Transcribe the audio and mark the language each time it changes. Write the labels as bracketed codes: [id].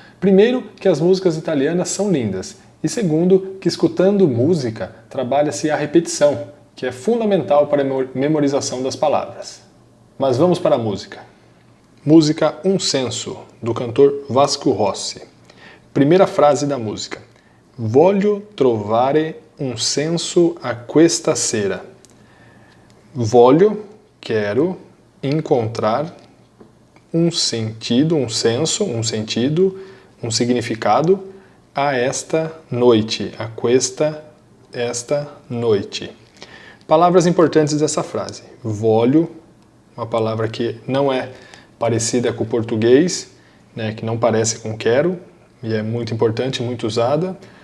[pt] Primeiro, que as músicas italianas são lindas. E segundo, que escutando música, trabalha-se a repetição, que é fundamental para a memorização das palavras. Mas vamos para a música. Música Un Senso, do cantor Vasco Rossi. Primeira frase da música. [it] Voglio trovare un senso a questa sera. [pt] Voglio, quero, encontrar um sentido, um senso, um sentido, um significado a esta noite, a questa, esta noite. Palavras importantes dessa frase. Voglio, uma palavra que não é parecida com o português, né, que não parece com quero, e é muito importante, muito usada.